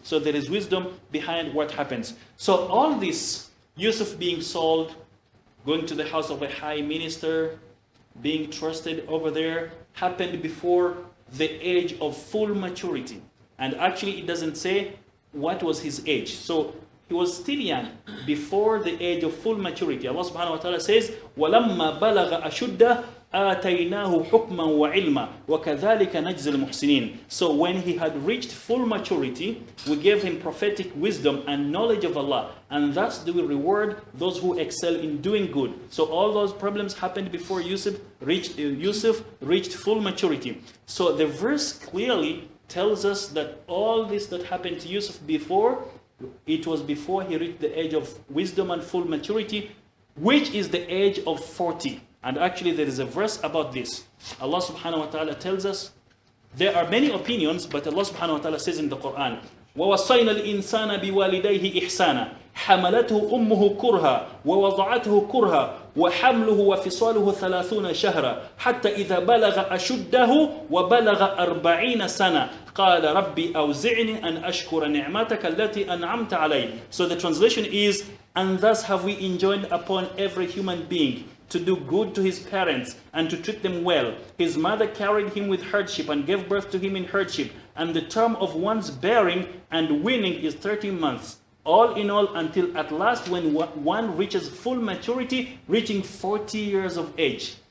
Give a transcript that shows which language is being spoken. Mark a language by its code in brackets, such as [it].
[en] So there is wisdom behind what happens. So all this, Yusuf being sold, going to the house of a high minister, being trusted over there, happened before the age of full maturity. And actually it doesn't say what was his age. So he was still young before the age of full maturity. [ar] Allah subhanahu wa ta'ala says, وَلَمَّا بَلَغَ أَشُدَّهُ آتَيْنَاهُ حُكْمًا وَعِلْمًا وَكَذَلِكَ نَجْزِي الْمُحْسِنِينَ. [en] So when he had reached full maturity, we gave him prophetic wisdom and knowledge of Allah, and thus do we reward those who excel in doing good. So all those problems happened before Yusuf reached full maturity. So the verse clearly tells us that all this that happened to Yusuf before, it was before he reached the age of wisdom and full maturity, which is the age of 40. And actually there is a verse about this. Allah subhanahu wa ta'ala tells us, there are many opinions, but Allah subhanahu wa ta'ala says in the Quran, [ar] وَوَصَّيْنَا الْإِنسَانَ بِوَالِدَيْهِ إِحْسَانًا حَمَلَتْهُ أُمُّهُ كُرْهًا وَوَضَعَتْهُ كُرْهًا وَحَمْلُهُ وَفِصَالُهُ 30 شهرا حتى إذا بلغ أشده وبلغ 40 سنة قال ربي أوزعني أن أشكر نعمتك التي أنعمت علي. [en] So the translation is, and thus have we enjoined upon every human being to do good to his parents and to treat them well. His mother carried him with hardship and gave birth to him in hardship, and the term of one's bearing and weaning is 13 months. All in all, until at last when one reaches full maturity, reaching 40 years of age.